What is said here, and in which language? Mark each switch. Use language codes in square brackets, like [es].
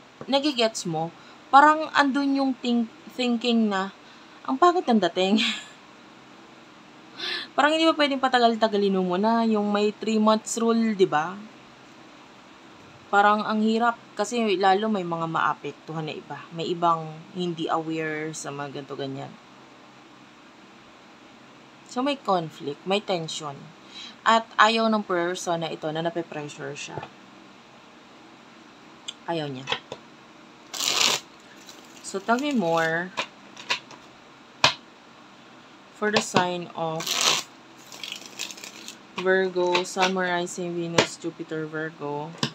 [tl] Nagigets mo, parang andun yung thinking na, ang pangit ng dating. Parang hindi ba pwedeng patagal-tagalin mo na yung may 3 months rule, di ba? Parang ang hirap kasi lalo may mga maapektuhan na iba. May ibang hindi aware sa mga ganito ganyan. So may conflict, may tension. At ayaw ng person na ito na nape-pressure siya. Ayaw niya. [en] So tell me more for the sign of Virgo, Sun, Moon, Rising, Venus, Jupiter, Virgo.